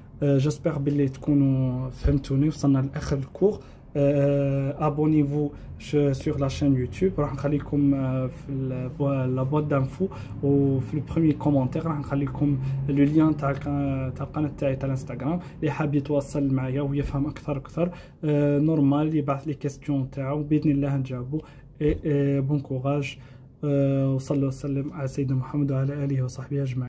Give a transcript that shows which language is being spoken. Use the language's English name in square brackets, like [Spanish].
[Arabic] j'espère باللي تكونوا فهمتوني وصلنا لاخر الكور. [French] abonnez-vous sur la chaîne YouTube. [Arabic] راح نخليكم في [French] la boîte d'infos [Arabic] وفي البريمي كومونتير راح نخليكم لو لين تاع القناه تاعي تاع الانستغرام اللي حاب يتواصل معايا ويفهم اكثر نورمال يبعث لي كيستيون تاعو باذن الله نجاوبو. بون كوراج وصلوا وسلم على سيدنا محمد وعلى اله وصحبه اجمعين.